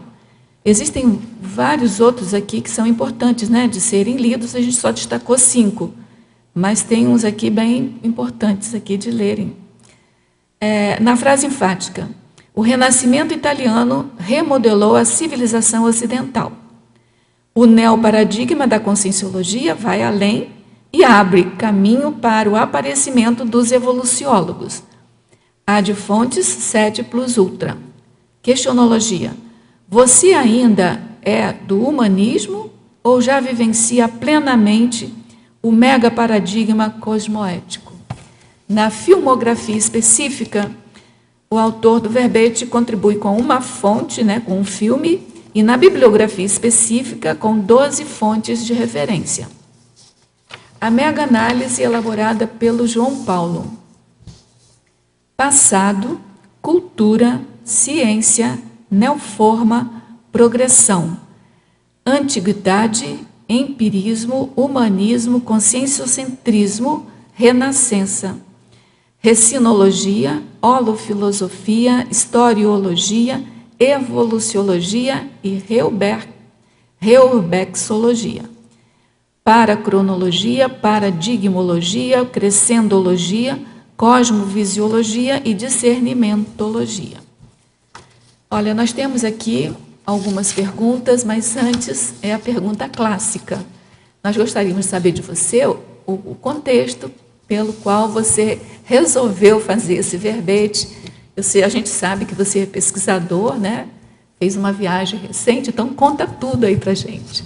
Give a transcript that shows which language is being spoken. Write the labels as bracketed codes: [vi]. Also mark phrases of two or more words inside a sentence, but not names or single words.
[pt] Existem vários outros aqui que são importantes, de serem lidos, a gente só destacou 5, mas tem uns aqui bem importantes aqui de lerem. Na frase enfática, o Renascimento italiano remodelou a civilização ocidental. O neoparadigma da conscienciologia vai além e abre caminho para o aparecimento dos evoluciólogos. [la] Ad fontes 7 plus ultra. [pt] Questionologia. Você ainda é do humanismo ou já vivencia plenamente o megaparadigma cosmoético? Na filmografia específica, o autor do verbete contribui com uma fonte, com um filme, e na bibliografia específica com 12 fontes de referência. A mega-análise elaborada pelo João Paulo. Passado, cultura, ciência, neoforma, progressão. Antiguidade, empirismo, humanismo, conscienciocentrismo, renascença. Recinologia, holofilosofia, historiologia, evoluciologia e reurbexologia. Paracronologia, paradigmologia, crescendologia, cosmovisiologia e discernimentologia. Olha, nós temos aqui algumas perguntas, mas antes é a pergunta clássica. Nós gostaríamos de saber de você o contexto pelo qual você resolveu fazer esse verbete. A gente sabe que você é pesquisador, fez uma viagem recente, então conta tudo aí para a gente.